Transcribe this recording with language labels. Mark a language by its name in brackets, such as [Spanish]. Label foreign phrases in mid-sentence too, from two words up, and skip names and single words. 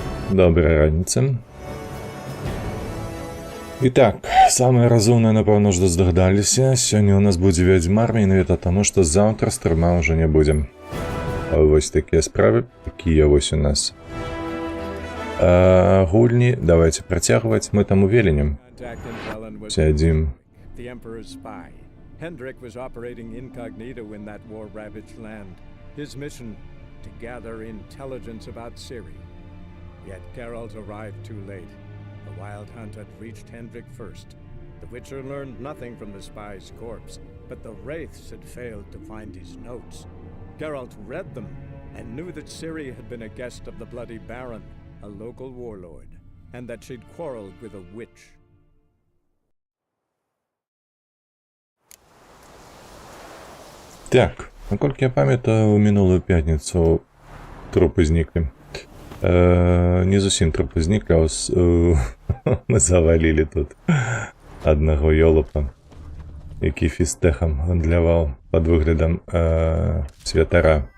[Belarusian] Добрай раніцы. [Russian] Итак, самое разумное, [Belarusian] напэўна, што здагадаліся. Сёння у нас будзе Вядзьмар, менавіта таму, што заўтра стрыма ўжо не будзем. Вось такія справы, такія вось у нас гульні. Давайте працягваць. Мы там у Велені сядзім. [English] Hendrik was operating incognito in that war-ravaged land. His mission, to gather intelligence about Ciri. Yet Geralt arrived too late. The Wild Hunt had reached Hendrik first. The Witcher learned nothing from the spy's corpse, but the Wraiths had failed to find his notes. Geralt read them and knew that Ciri had been a guest of the Bloody Baron, a local warlord, and that she'd quarreled with a witch. [Belarusian] Так, наколькі я памятаю, у мінулую пятніцу трупы зніклі. Не зусім трупы зніклі, а мы завалілі тут аднаго ёлупа, які фістэхам гандляваў пад выглядам святара.